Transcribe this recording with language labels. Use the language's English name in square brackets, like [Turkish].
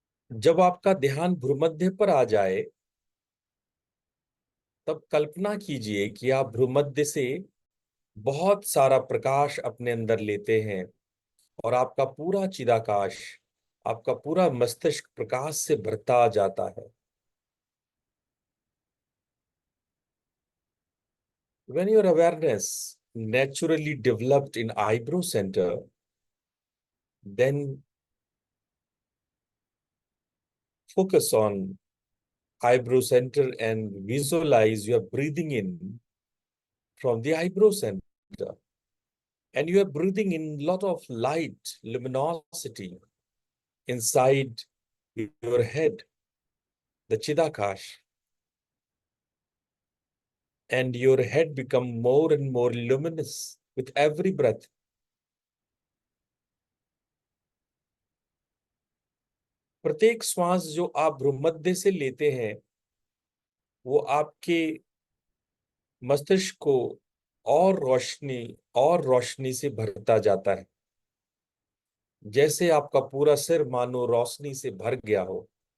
[Hindi] जब आपका ध्यान भ्रूमध्य पर आ जाए तब कल्पना कीजिए कि आप भ्रूमध्य से बहुत सारा प्रकाश अपने अंदर लेते हैं और आपका पूरा चिदाकाश, आपका पूरा मस्तिष्क प्रकाश से भरता जाता है। [English] When your awareness naturally developed in eyebrow center, then focus on eyebrow center and visualize you are breathing in from the eyebrow center, and you are breathing in lot of light, luminosity inside your head, the Chidakash, and your head become more and more luminous with every breath. [Hindi] प्रत्येक श्वास जो आप भ्रूमध्य से लेते हैं वो आपके मस्तिष्क को और रोशनी से भरता जाता है, जैसे आपका पूरा सिर मानो रोशनी से भर गया हो।